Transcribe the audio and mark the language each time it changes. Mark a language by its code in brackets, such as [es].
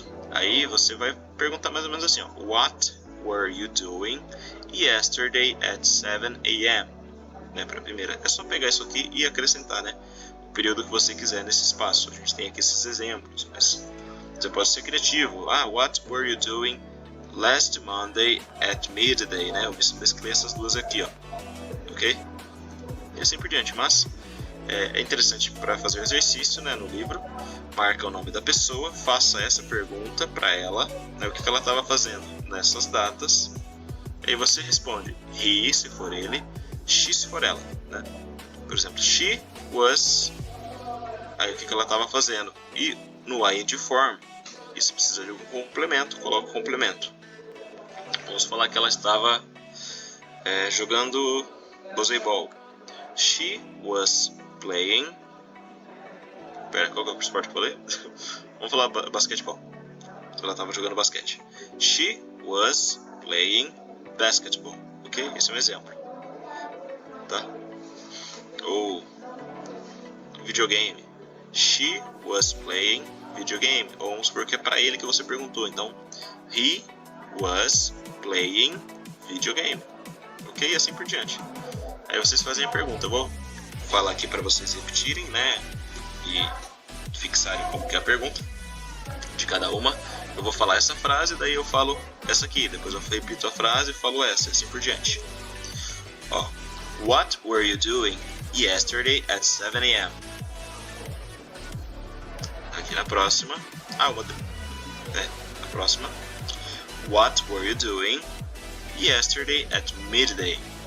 [pt] Aí você vai perguntar mais ou menos assim, ó, [en] What were you doing yesterday at 7 a.m.? [pt] Né, para a primeira. É só pegar isso aqui e acrescentar, né, o período que você quiser nesse espaço. A gente tem aqui esses exemplos, mas você pode ser criativo. [en] What were you doing last Monday at midday? [pt] Né? Eu mesclei essas duas aqui, ó. Ok? E assim por diante. Mas é interessante para fazer o exercício, né, no livro. Marca o nome da pessoa, faça essa pergunta para ela, né, o que ela estava fazendo nessas datas. Aí você responde he, se for ele, she, se for ela, né? Por exemplo, [en] she was, [pt] aí o que ela estava fazendo. E no ing form, isso precisa de um complemento, coloca o complemento. Vamos falar que ela estava jogando baseball. [en] She was playing. [pt] Pera, qual que é o esporte que eu falei? Vamos falar basquetebol. Ela estava jogando basquete. [en] She was playing basketball. [pt] Ok? Esse é um exemplo. Tá? Ou videogame. [en] She was playing videogame. [pt] Ou vamos supor que é para ele que você perguntou. [en] Então, he was playing videogame. [pt] Ok? E assim por diante. Aí vocês fazem a pergunta. Eu vou falar aqui para vocês repetirem, né? E fixarem como que é a pergunta de cada uma. Eu vou falar essa frase, daí eu falo essa aqui. Depois eu repito a frase e falo essa, assim por diante. [en] Ó, What were you doing yesterday at 7 a.m.? [pt] Aqui na próxima. Na próxima. [en] What were you doing yesterday at midday?